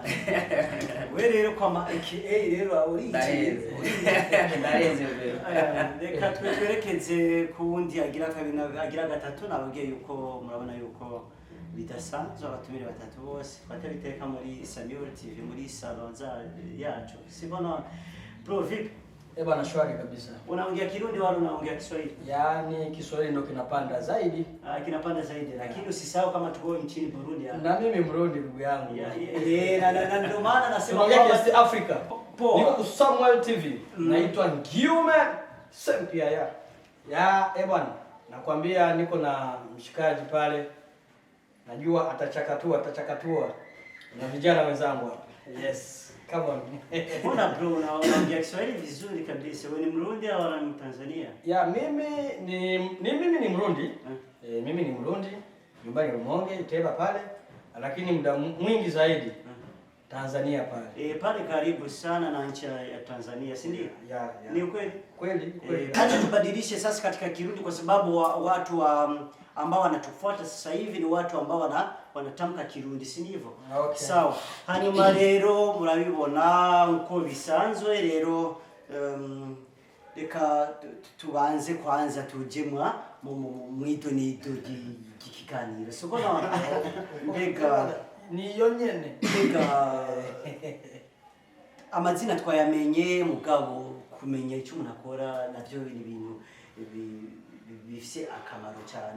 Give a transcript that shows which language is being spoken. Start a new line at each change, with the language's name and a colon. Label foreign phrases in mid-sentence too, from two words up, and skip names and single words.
Rundi: Wewe rero kwa aka rero uri Ndarenze rero. Reka twerekeze kundi agira kabiri agira gatatu, nababwiye yuko murabona yuko bidasanzwe abatumire batatu bose batabiteka muri Samuel TV muri salon yacu.
Swahili: Sibona bro, vipi? Bwana shwari kabisa. Unaongea Kirundi wala unaongea Kiswahili? Yaani Kiswahili ndio kinapanda zaidi. Kinapanda zaidi, lakini usisahau kama tuko nchini Burundi hapa. Na mimi Mrundi ndugu yangu. Na ndio maana nasema kwa East Africa. Niko ku Samuel TV. Naitwa Ngiume Sempia ya bwana. Nakwambia niko na mshikaji pale. Najua atachakatua na vijana wenzangu hapa.
English: Yes. Come on.
Swahili: Mbona bro unaongea Kiswahili vizuri kabisa. Wewe ni Mrundi au ni Tanzania? Ya mimi ni Mrundi. Mimi ni Mrundi. Nyumbani Rumonge, Iteba pale. Lakini muda mwingi zaidi Tanzania pale. Pale karibu sana na nchi ya Tanzania, si ndio? Ya. Ni ukweli? Kweli. Acha tubadilishe sasa katika Kirundi kwa sababu watu ambao wanatufuata sasa hivi ni watu ambao wanatamka Kirundi, si ndivyo? Okay. Sawa.
Rundi: Hanyuma rero murabibona uko bisanzwe rero, reka tubanze kwanza tujemwa mu idonido y'ikiganiro. Soko na mbega niyo nyene. Mbega amazina twayamenye, mugabo kumenya icyo umuntu akora navyo ni ibintu bifise akamaro cyane.